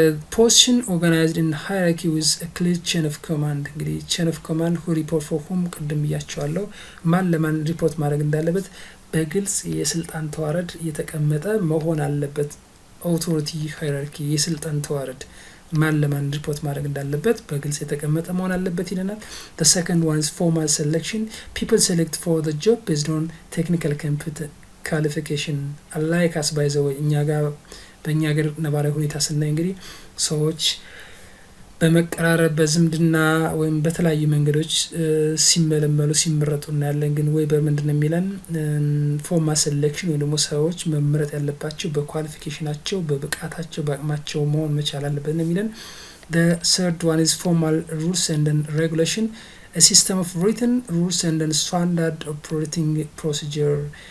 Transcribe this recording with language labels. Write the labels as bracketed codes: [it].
[en] Position organized in hierarchy with a clear chain of command. [am] እንግዲህ [en] chain of command who report for whom [am] ቅድም ብያቸዋለሁ። ማን ለማን ሪፖርት ማድረግ እንዳለበት በግልጽ የስልጣን ተዋረድ የተቀመጠ መሆን አለበት። አውቶሪቲ ሃይራርኪ የስልጣን ተዋረድ ማን ለማን ሪፖርት ማድረግ እንዳለበት በግልጽ የተቀመጠ መሆን አለበት ይለናል። [en] The second one is formal selection. People select for the job based on technical qualification. Unlike us by the way, [am] በእኛ ሀገር ነባራዊ ሁኔታ ስናይ እንግዲህ ሰዎች በመቀራረብ በዝምድና ወይም በተለያዩ መንገዶች ሲመለመሉ ሲመረጡ እናያለን። ግን ዌበር ምንድነው የሚለን? ፎርማል ሴሌክሽን ወይ ደግሞ ሰዎች መመረጥ ያለባቸው በኳሊፊኬሽናቸው በብቃታቸው በአቅማቸው መሆን መቻል አለበት ነው የሚለን። [en] The third one is formal rules and regulation. A system of written rules and standard operating procedure.